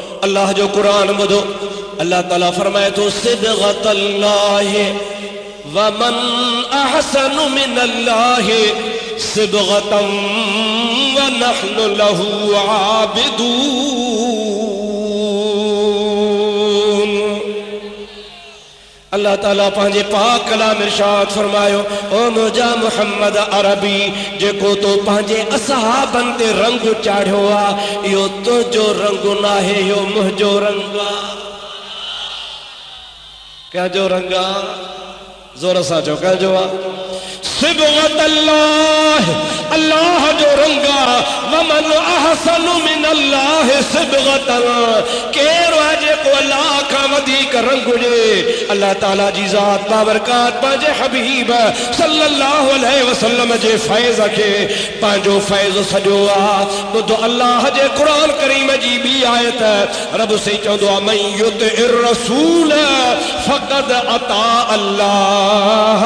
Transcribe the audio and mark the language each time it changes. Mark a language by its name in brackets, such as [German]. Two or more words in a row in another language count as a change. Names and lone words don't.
[Sindhi] अल्लाह जो कुरान बुधो अल्लाह ताला फरमाए तो [Arabic] صبغة الله ومن أحسن من الله صبغة ونحن له عابدون. [Sindhi] अल्लाह ताला पंहिंजे पाक कलाम इरशाद फरमायो ओ मुंहिंजा मुहम्मद अरबी जेको तो पंहिंजे असहाबन ते रंग चाढ़ियो आहे इहो तुंहिंजो रंग नाहे इहो मुंहिंजो रंग आहे। कंहिंजो रंग आहे? ज़ोर सां चओ कंहिंजो आहे? सिबगतल्लाह अल्लाह जो रंग आहे। [Arabic] ومن أحسن من الله صبغة [Sindhi] केरु आहे जेको अल्लाह खां वधीक रंग हुजे? अल्लाह ताला जी ज़ात बाबरकात पंहिंजे हबीब [Arabic] صلى الله عليه وسلم [Sindhi] जे फैज़ खे पंहिंजो फैज़ सॼो आहे। ॿुधो अल्लाह जे क़ुरान करीम जी ॿी आयत रब से चवंदो आहे [Arabic] من يطع الرسول فقد أطاع الله.